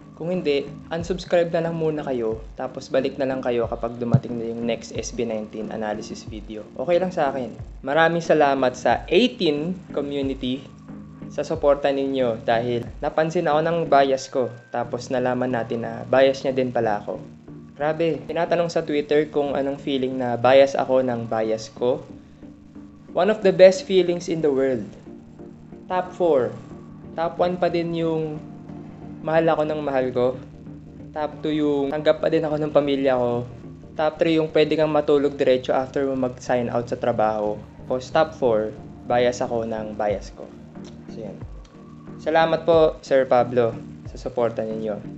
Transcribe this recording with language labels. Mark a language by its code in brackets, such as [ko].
[tl] Kung hindi, unsubscribe na lang muna kayo, tapos balik na lang kayo kapag dumating na yung next SB19 analysis video. Okay lang sa akin. Maraming salamat sa 18 community sa suporta ninyo dahil napansin ako ng bias ko, tapos nalaman natin na bias niya din pala ako. Grabe, tinatanong sa Twitter kung anong feeling na bias ako ng bias ko. [en] One of the best feelings in the world. Top 4. [tl] Top 1 pa din yung mahal ako ng mahal ko. Top 2 yung tanggap pa din ako ng pamilya ko. Top 3 yung pwede kang matulog diretso after mo mag-sign out sa trabaho. Tapos top 4, bias ako ng bias ko. So yan. Salamat po Sir Pablo sa suporta ninyo.